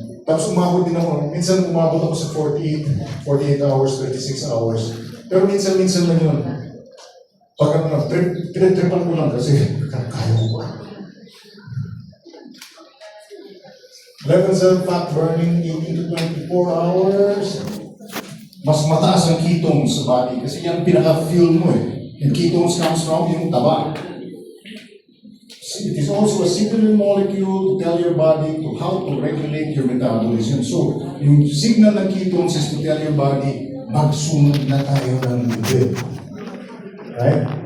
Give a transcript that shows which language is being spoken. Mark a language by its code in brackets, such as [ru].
[tl] Tapos umabot din ako. Minsan umabot ako sa 48 hours, 36 hours. Pero minsan lang yun. Pag tripan ko lang kasi kaya ko ba. [en] Levels of fat burning 18 to 24 hours. [tl] Mas mataas ang ketones sa body kasi yan pinaka-fuel mo eh. [en] And ketones comes from [tl] yung taba. [en] It is also a signaling molecule to tell your body to how to regulate your metabolism. [tl] So, yung signal ng ketones [en] is to tell your body, [tl] magsunod na tayo ng lubid. Right?